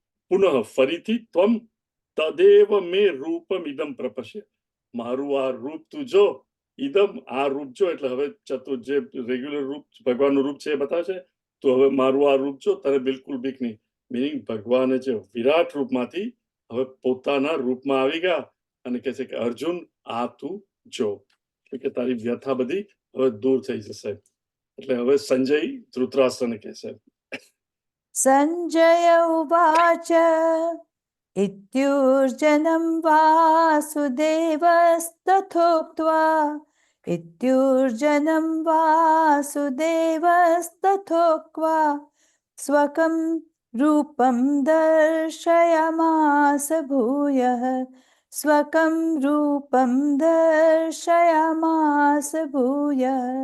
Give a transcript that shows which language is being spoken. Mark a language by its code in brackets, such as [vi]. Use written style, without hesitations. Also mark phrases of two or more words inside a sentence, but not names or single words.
[gu] પુનઃ ફરીથી [sa] ત્વમ તદેવ મે રૂપમ ઇદમ પ્રપશ્ય, [gu] મારું આ રૂપ તું જો, ઇદમ આ રૂપ જો, એટલે હવે જે રેગ્યુલર રૂપ ભગવાનનું રૂપ છે એ બતાવશે, તો હવે મારું આ રૂપ જો, તારે બિલકુલ બીક નહીં. મિનિંગ ભગવાને જે વિરાટ રૂપમાંથી હવે પોતાના રૂપમાં આવી ગયા અને કહે છે કે અર્જુન આ તું જો, કે તારી વ્યથા બધી હવે દૂર થઈ જશે. એટલે હવે સંજય ધૃતરાષ્ટ્રને કહે છે. [sa] संजय उवाच इत्युर्जनं वासुदेवस्तथोक्त्वा स्वकं रूपं दर्शयामास भूयः स्वकं रूपं दर्शयामास भूयः